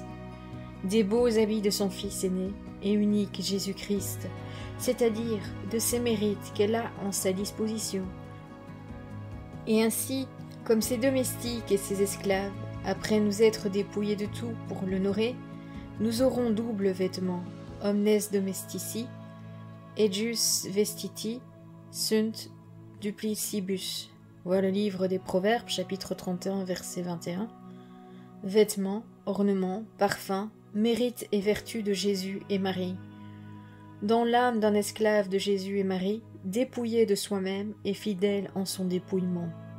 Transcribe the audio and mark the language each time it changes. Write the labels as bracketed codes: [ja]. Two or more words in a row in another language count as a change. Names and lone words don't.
[fr] Des beaux habits de son fils aîné et unique Jésus-Christ, c'est-à-dire de ses mérites qu'elle a en sa disposition. Et ainsi, comme ses domestiques et ses esclaves, après nous être dépouillés de tout pour l'honorer, nous aurons double vêtement, [la] omnes domestici, ejus vestiti, sunt duplicibus. [fr] Vois le livre des Proverbes, chapitre 31, verset 21. Vêtements, ornements, parfums, mérites et vertus de Jésus et Marie. Dans l'âme d'un esclave de Jésus et Marie, dépouillé de soi-même et fidèle en son dépouillement.